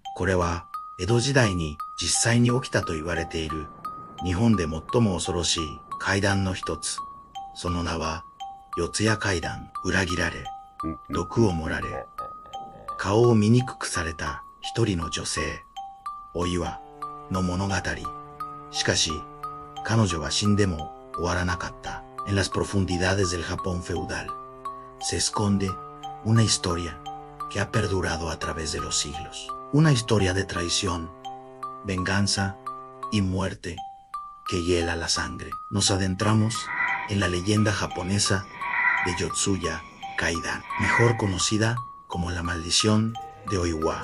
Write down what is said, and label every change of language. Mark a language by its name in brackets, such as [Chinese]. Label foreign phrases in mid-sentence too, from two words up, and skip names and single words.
[Japanese] これは江戸時代に実際に起きたと言われている日本で最も恐ろしい怪談の一つ。その名は四谷怪談。裏切られ、毒を盛られ、顔を醜くされた一人の女性、お岩の物語。しかし、彼女は死んでも終わらなかった。 [Spanish] En las profundidades del Japón feudal se esconde una historia que ha perdurado a través de los siglos. Una historia de traición, venganza y muerte que hiela la sangre. Nos adentramos en la leyenda japonesa de Yotsuya Kaidan, mejor conocida como la maldición de Oiwa.